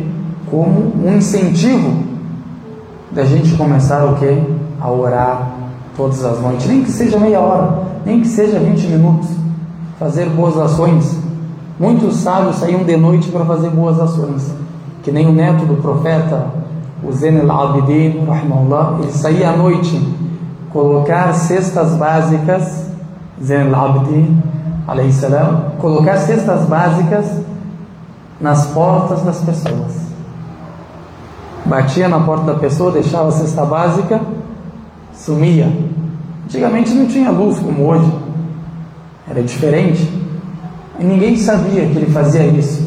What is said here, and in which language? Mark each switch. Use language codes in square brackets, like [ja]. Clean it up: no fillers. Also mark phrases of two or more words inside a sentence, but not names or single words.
[pt] Como um incentivo da gente começar o que? A orar todas as noites, nem que seja meia hora, nem que seja 20 minutos, fazer boas ações. Muitos sábios saíam de noite para fazer boas ações, que nem o neto do profeta, o Zain al-Abidin, rahimahullah, ele saía à noite colocar cestas básicas, [ar] Zain al-Abidin, عليه السلام, [pt] colocar cestas básicas nas portas das pessoas. Batia na porta da pessoa, deixava a cesta básica, sumia. Antigamente não tinha luz como hoje, era diferente, e ninguém sabia que ele fazia isso.